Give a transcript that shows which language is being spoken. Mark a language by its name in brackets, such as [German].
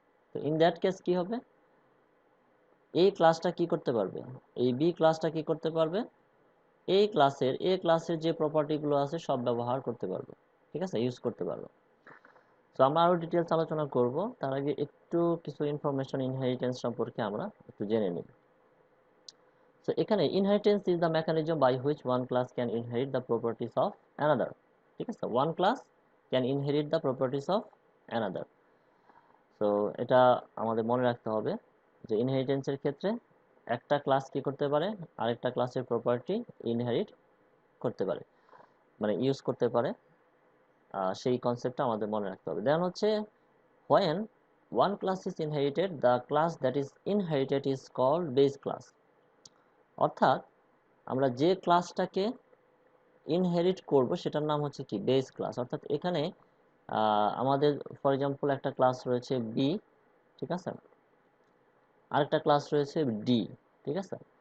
[Bangla] তো in that case কি হবে, এই ক্লাসটা কি করতে পারবে, এই বি ক্লাসটা কি করতে পারবে, এ ক্লাসের যে প্রপার্টিগুলো আছে সব ব্যবহার করতে পারবে, ঠিক আছে, ইউজ করতে পারবে। তো আমরা আরো ডিটেলস আলোচনা করব, তার আগে একটু কিছু ইনফরমেশন ইনহেরিটেন্স সম্পর্কে আমরা একটু জেনে নিই। [English] So এখানে inheritance is the mechanism by which one class can inherit the properties of another, [Bangla] ঠিক আছে, [English] one class can inherit the properties of another. [Bangla] So এটা আমাদের মনে রাখতে হবে যে ইনহেরিটেন্সের ক্ষেত্রে একটা ক্লাস কি করতে পারে, আরেকটা ক্লাসের প্রপার্টি ইনহেরিট করতে পারে, মানে ইউজ করতে পারে, সেই কনসেপ্টটা আমাদের মনে রাখতে হবে। [English] Then হচ্ছে when one class is inherited, the class that is inherited is called base class। [Bangla] অর্থাৎ আমরা যে ক্লাসটাকে ইনহেরিট করব সেটার নাম হচ্ছে কি, বেস ক্লাস। অর্থাৎ এখানে আমাদের ফর এক্সাম্পল একটা ক্লাস রয়েছে বি, ঠিক আছে, আরেকটা ক্লাস রয়েছে ডি, ঠিক আছে।